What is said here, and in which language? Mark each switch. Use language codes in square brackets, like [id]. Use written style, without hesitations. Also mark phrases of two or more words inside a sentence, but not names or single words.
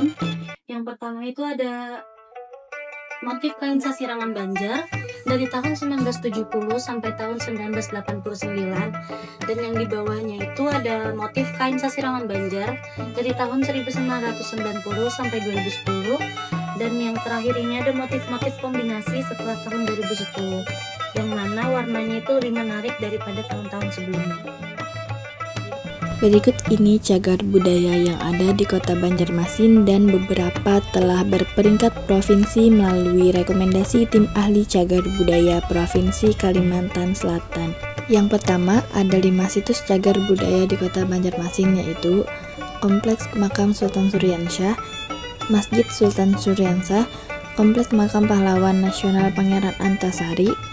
[id] Yang pertama itu ada motif kain sasirangan Banjar dari tahun 1970 sampai tahun 1989, dan yang di bawahnya itu ada motif kain sasirangan Banjar dari tahun 1990 sampai 2010, dan yang terakhir ini ada motif-motif kombinasi setelah tahun 2010 yang mana warnanya itu lebih menarik daripada tahun-tahun sebelumnya. Berikut ini cagar budaya yang ada di Kota Banjarmasin dan beberapa telah berperingkat provinsi melalui rekomendasi tim ahli cagar budaya Provinsi Kalimantan Selatan. Yang pertama, ada 5 situs cagar budaya di Kota Banjarmasin, yaitu Kompleks Makam Sultan Suryansyah, Masjid Sultan Suryansyah, Kompleks Makam Pahlawan Nasional Pangeran Antasari,